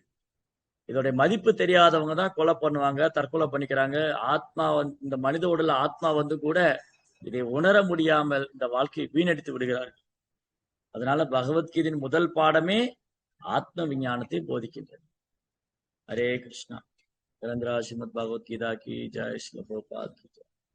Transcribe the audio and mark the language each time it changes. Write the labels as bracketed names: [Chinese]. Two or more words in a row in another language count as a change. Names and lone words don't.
[Tamil] இதோடைய மதிப்பு தெரியாதவங்க தான் கொலை பண்ணுவாங்க, தற்கொலை பண்ணிக்கிறாங்க. ஆத்மா இந்த மனித உடல் ஆத்மா கூட இதை உணர முடியாமல் இந்த வாழ்க்கையை வீணடித்து விடுகிறார்கள். அதனால பகவத்கீதையின் முதல் பாடமே ஆத்ம விஞ்ஞானத்தை போதிக்கின்றது. [Hindi] हरे कृष्णा। श्रीमद् भगवद गीता की जय, श्रील प्रभुपाद की जय।